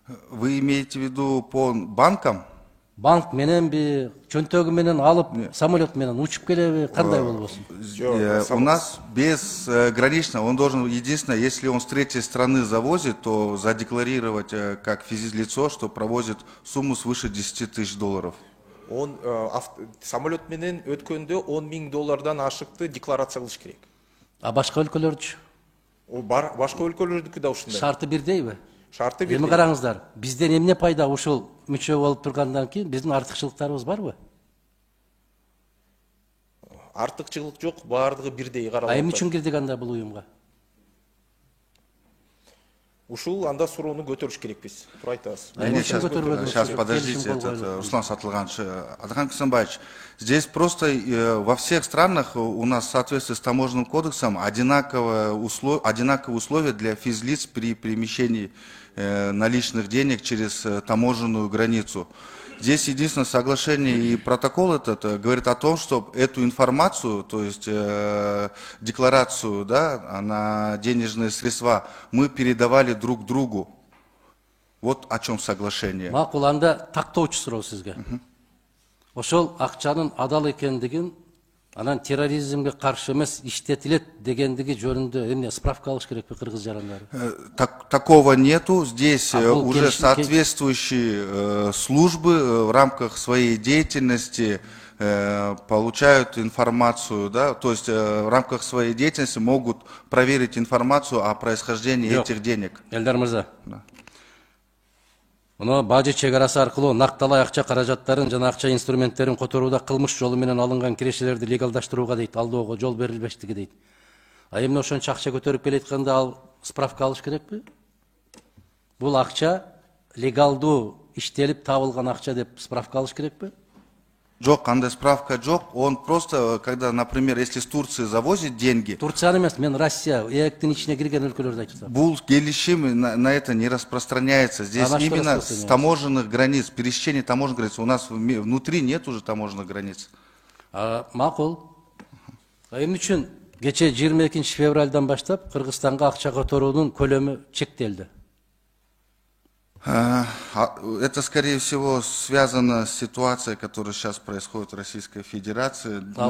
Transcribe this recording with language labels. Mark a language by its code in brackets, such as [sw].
[ru] Вы имеете в виду по банкам? [ky] Банк мененби, чөнтөгү менен алып, самолет менен учуп келеби, кандай болбосун? [ru] У нас безгранично, он должен, единственное, если он с третьей страны завозит, то задекларировать как физлицо, что провозит сумму свыше $10 000. [ky] Он самолет менен өткөндө $10,000 ашыкты декларация кылыш керек. А башка өлкөлөрчү? Башка өлкөлөрдүкү да ушундай. Шарты бирдейби? Шарты бирдей. Эми караңыздар, бизден эмне пайда ушул мүчө болуп тургандан кийин биздин артыкчылыктарыбыз барбы? Артыкчылык жок, баардыгы бирдей каралат. Эмне үчүн кирдик анда бул уюмга? ушул анда суроону көтөрүш керекпиз. Туруп айтабыз. [ru] Сейчас, подождите, Руслан Сатлыганович, Адхан Касымбаевич, здесь просто во всех странах у нас в соответствии с таможенным кодексом одинаковые условия для физлиц при перемещении наличных денег через таможенную границу. Здесь единственное соглашение и протокол этот говорит о том, что эту информацию, то есть декларацию, да, на денежные средства мы передавали друг другу. Вот о чем соглашение. [ky] Макул, анда тактоочу суроо сизге. Ошол акчанын адал экендигин, анан терроризмге каршы эмес иштетилет дегендиги жөнүндө эмне справка алыш керекпи кыргыз жарандары? [ru] Такого нету. Здесь уже соответствующие службы в рамках своей деятельности получают информацию, да, то есть в рамках своей деятельности могут проверить информацию о происхождении этих денег. [ky] Элдар мырза. Мына бажы чек арасы аркылуу накталай акча каражаттарын жана акча инструменттерин которууда кылмыш жолу менен алынган кирешелерди легалдаштырууга дейт, алдоого жол берилбештиги дейт. А эмне ошончо акча көтөрүп келатканда ал справка алыш керекпи? Бул акча легалдуу иштелип табылган акча деп справка алыш керекпи? Жок, андай справка жок. [ru] Он просто, когда, например, если с Турции завозит деньги... [ky] Турцияны эмес, мен Россия, ЭЭКтин ичине кирген өлкөлөрдү айтып атам. Бул келишим [ru] на это не распространяется. Здесь именно с таможенных границ, пересечение таможенных границ. У нас внутри нет уже таможенных границ. [ky] Макул. Эмне үчүн кече 22 февралдан баштап Кыргызстанга акча которуунун көлөмү чектелди? [ru] Это, скорее всего, связано с ситуацией, которая сейчас происходит в Российской Федерации.